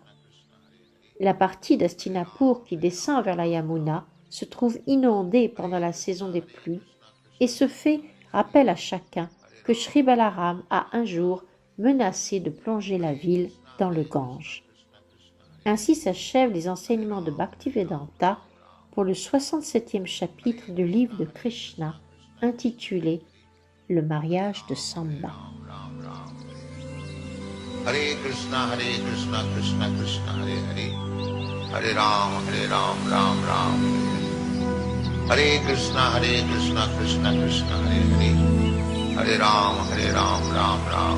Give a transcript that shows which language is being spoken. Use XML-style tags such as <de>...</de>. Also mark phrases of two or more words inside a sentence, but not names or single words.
<fr>La partie d'Hastinapur qui descend vers la Yamuna se trouve inondée pendant la saison des pluies, et ce fait rappelle à chacun que Shri Balaram a un jour menacé de plonger la ville dans le Gange. Ainsi s'achèvent les enseignements de Bhaktivedanta pour le 67e chapitre du livre de Krishna intitulé « Le mariage de Samba ».</fr> <sa>Hare Krishna, Krishna Krishna, Hare Hare, Hare Ram, Ram Ram. Hare Krishna, Krishna Krishna, Hare Hare, Hare Ram, Ram Ram.</sa>